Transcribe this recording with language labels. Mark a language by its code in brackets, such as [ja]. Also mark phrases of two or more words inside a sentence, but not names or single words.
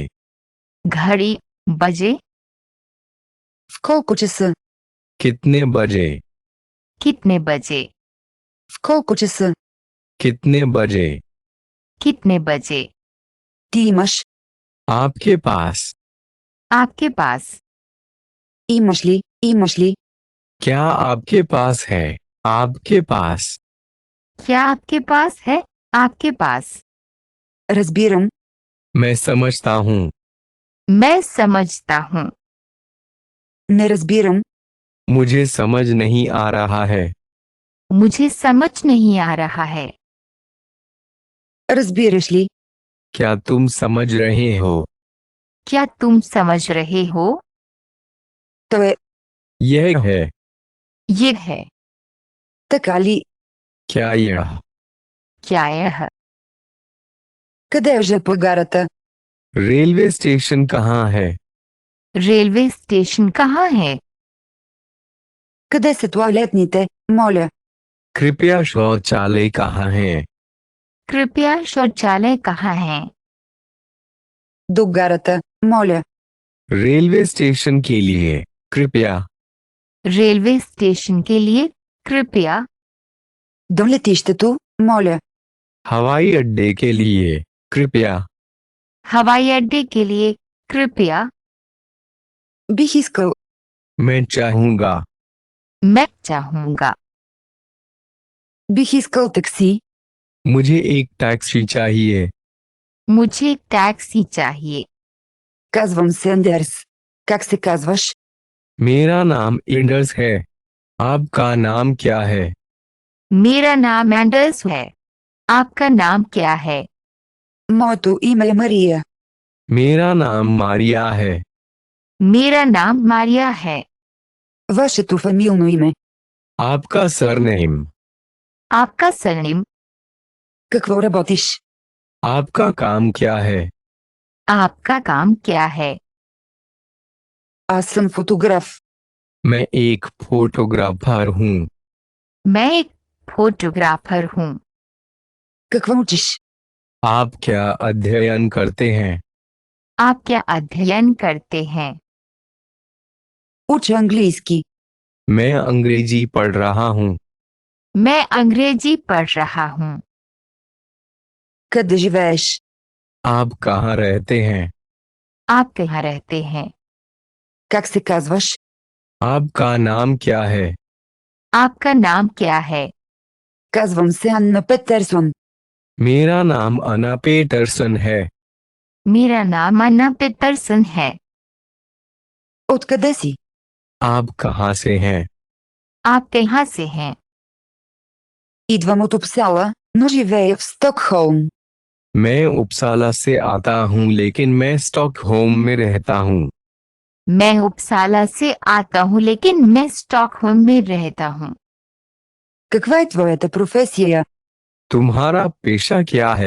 [hi] घड़ी, बजे। [bg] В колко часа? [hi] कितने बजे? कितने बजे? [bg] В колко часа? [hi] कितने बजे? कितने बजे? [bg] Ти имаш. [hi] आपके पास। आपके पास। [bg] Имаш ли? Имаш ли? [hi] क्या आपके पास है? आपके पास। क्या आपके पास है? आपके पास। [bg] Разбирам. [hi] मैं समझता हूँ। मैं समझता हूँ। [bg] Не разбирам. [hi] मुझे समझ नहीं आ रहा है। मुझे समझ नहीं आ रहा है। [bg] Разбираш ли? [hi] क्या तुम समझ रहे हो? क्या तुम समझ रहे हो? [bg] То е. [hi] यह है। ये है। [bg] Така ли? [hi] क्या यह? क्या यह? [bg] Къде е жп гарата? [en] railway station [hi] कहाँ है? [en] railway station [hi] कहाँ है? [bg] Къде са тоалетните, моля? [hi] कृपया शौचालय कहाँ है? कृपया शौचालय कहाँ है? [bg] До гарата, моля. [en] railway station [hi] के लिए कृपया। [en] railway station [hi] के लिए कृपया। [bg] До летището, моля. [hi] हवाई अड्डे के लिए कृपया। हवाई अड्डे के लिए कृपया। [bg] Бих искал. [hi] मैं चाहूँगा। मैं चाहूँगा। [bg] Бих искал такси. [hi] मुझे एक टैक्सी चाहिए। मुझे एक टैक्सी चाहिए। [bg] Казвам се Андерс. Как се казваш? [hi] मेरा नाम एंडर्स है। आपका नाम क्या है? मेरा नाम एंडर्स है। आपका नाम क्या है? [bg] Моето име е Мария. [hi] मेरा नाम मारिया है। मेरा नाम मारिया है। [bg] Вашето фамилно име. [hi] आपका सरनेम। आपका सरनेम। [bg] Какво работиш? [hi] आपका काम क्या है? आपका काम क्या है? [bg] Аз съм фотограф. [hi] मैं एक फोटोग्राफर हूँ। मैं एक फोटोग्राफर हूँ। [bg] Какво учиш? [hi] आप क्या अध्ययन करते हैं? आप क्या अध्ययन करते हैं? [bg] Уча английски. [hi] मैं अंग्रेजी पढ़ रहा हूँ। मैं अंग्रेजी पढ़ रहा हूँ। [bg] Къде живееш? [hi] आप कहाँ रहते हैं? आप कहाँ रहते हैं? [bg] Как се казваш? [hi] आपका नाम क्या है? आपका नाम क्या है? [bg] Казвам се Анна Петерсон. [hi] मेरा नाम अना पेटरसन है। मेरा नाम अन्ना पीटरसन है। [bg] Откъде си? [hi] आप कहाँ से हैं? आप कहाँ से हैं? [bg] Идвам от Упсала, но живея в Стокхолм. [hi] मैं उपसाला से आता हूँ लेकिन मैं स्टॉकहोम में रहता हूँ। मैं उपसाला से आता हूँ लेकिन मैं स्टॉकहोम में रहता हूँ। [bg] Каква е твоята професия? [hi] तुम्हारा पेशा क्या है?